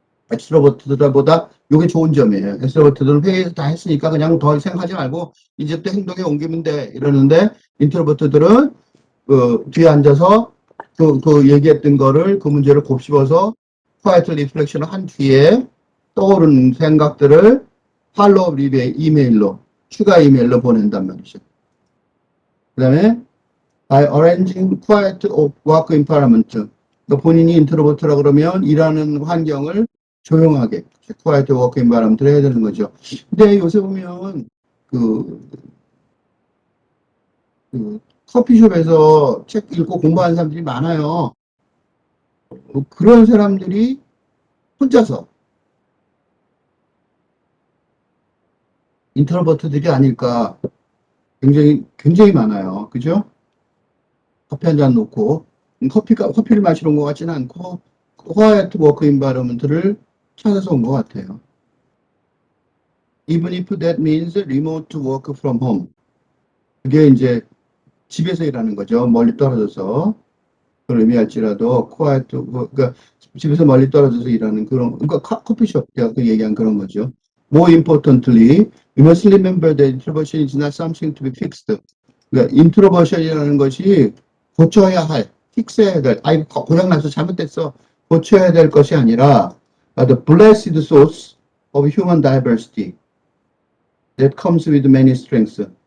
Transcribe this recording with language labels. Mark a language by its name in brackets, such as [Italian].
[Korean] 엑스트로버트들보다 이게 좋은 점이에요. 엑스트로버트들은 회의에서 다 했으니까 그냥 더 생각하지 말고 이제부터 행동에 옮기면 돼 이러는데, 인트로버트들은 뒤에 앉아서 그 얘기했던 거를 그 문제를 곱씹어서 [English] quiet reflection [Korean] 을 한 뒤에 떠오른 생각들을 팔로우 이메일로, 추가 이메일로 보낸단 말이죠. 그 다음에 [English] by arranging quiet work environment. [Korean] 그러니까 본인이 인트로버트라 그러면 일하는 환경을 조용하게 [English] quiet work environment [Korean] 를 해야 되는 거죠. 근데 요새 보면 그, 그 커피숍에서 책 읽고 공부하는 사람들이 많아요. 그런 사람들이 혼자서 인트로버트들이 아닐까 굉장히 많아요. 그죠? 커피 한 잔 놓고 커피를 마시러 온 것 같지는 않고 [English] quiet work environment [Korean] 를 찾아서 온 것 같아요. [English] Even if that means remote work from home. [Korean] 그게 이제 집에서 일하는 거죠. 멀리 떨어져서. 그걸 의미할지라도 quiet, 그러니까 집에서 멀리 떨어져서 일하는 그런, 그러니까 커피숍 제가 그 얘기한 그런 거죠. [English] More importantly, we must remember that introversion is not something to be fixed. [Korean] 그러니까 인트로버션이라는 것이 고쳐야 할, 픽스해야 될, 고장나서 잘못됐어. 고쳐야 될 것이 아니라 [English] the blessed source of human diversity that comes with many strengths.